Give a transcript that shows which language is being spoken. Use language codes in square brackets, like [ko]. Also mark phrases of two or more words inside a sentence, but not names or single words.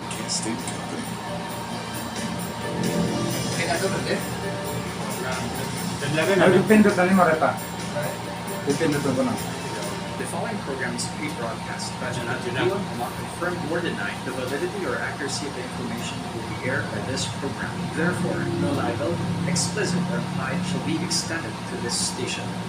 [ilo] Dipindot na ni Mareta. Dipindot ko na. [en] The following program is pre-broadcast. We will not confirm or deny the validity or accuracy of the information that will be aired by this program. Therefore, no libel, explicit or implied shall be extended to this station.